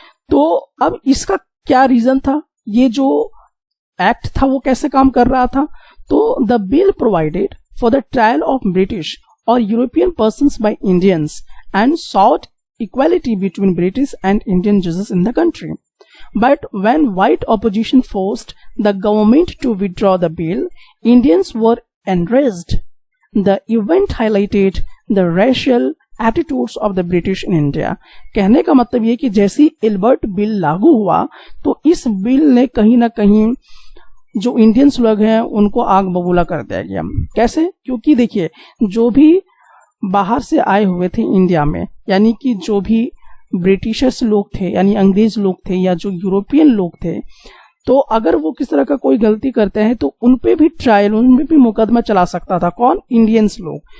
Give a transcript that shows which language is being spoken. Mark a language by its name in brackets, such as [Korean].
[Hindi] तो अब इसका क्या रीजन था, ये जो एक्ट था वो कैसे काम कर रहा था, तो [English] The bill provided for the trial of British or European persons by Indians and sought equality between British and Indian judges in the country. But when white opposition forced the government to withdraw the bill, Indians were enraged. The event highlighted the racial attitudes of the British in India. [Hindi] कहने का मतलब ये कि जैसी Ilbert bill लागू हुआ तो इस बिल ने कहीं ना कहीं जो इंडियंस लोग हैं उनको आग बबूला कर दिया गया। कैसे? क्योंकि देखिए, जो भी बाहर से आए हुए थे इंडिया में, यानी कि जो भी ब्रिटिशर्स लोग थे, यानी अंग्रेज लोग थे या जो यूरोपियन लोग थे, तो अगर वो किस तरह का कोई गलती करते हैं तो उनपे भी ट्रायल, उनपे भी मुकदमा चला सकता था। कौन? इंडियंस लोग।